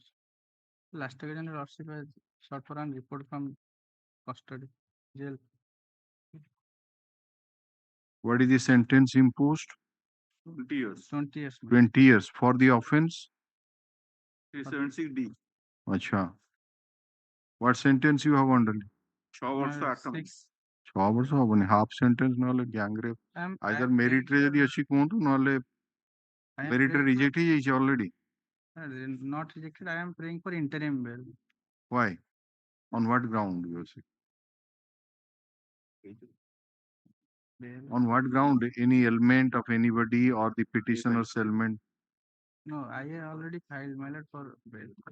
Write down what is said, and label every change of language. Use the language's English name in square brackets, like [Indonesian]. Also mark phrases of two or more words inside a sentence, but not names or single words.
[English] Last occasion, Lordship has sought for a report from custody jail. What is the sentence imposed? 20 years. 20 years. 20 years for the offense? 376D. Acha. What sentence you have under? [Odia] 6 ବର୍ଷ 8 ମାସ. 6 ବର୍ଷ ହବନି, [English] half sentence [Odia] ନହେଲେ [English] gang rape. Either merit [Odia] ରେ ଯଦି ଅଛି କୁହନ୍ତୁ, ନହେଲେ merit ରେ reject ହେଇଯାଇଛି already. [English] Not rejected. I am praying for interim bail. Why? On what ground you say? On what ground? Any element of anybody or the petitioner's element? No, I already filed my lord for bail.